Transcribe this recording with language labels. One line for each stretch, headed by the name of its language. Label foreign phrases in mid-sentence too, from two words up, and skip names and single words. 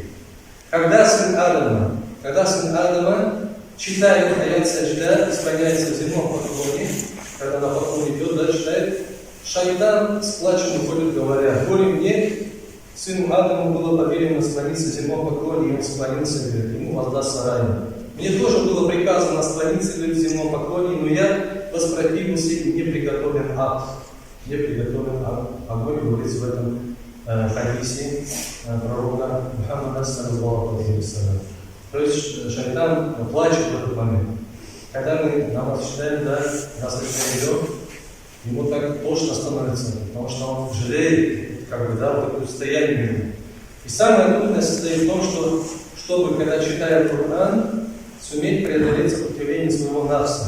Russian: Когда сын Адама читает аят саджда, склоняется в земном поклоне, когда на поклоне идет, читает, шайтан с плачем уходит, говоря, горе мне, сыну Адаму было повелено склониться в земном поклоне, и он склонился, говорит, ему воздастся ранее. Мне тоже было приказано склониться, говорит, в земном поклоне, но я воспротивился, и мне приготовлен ад. Мне приготовлен огонь, говорится в этом хадисе пророка Мухаммада
Arabic: صلى الله عليه وسلم.
Russian: То есть шайтан плачет в этот момент. Когда мы намаз читаем, нас идет, ему так тошно становится, потому что он жалеет, вот такое состояние. И самое трудное состоит в том, что, чтобы, когда читаем Коран, суметь преодолеть сопротивление своего нафса.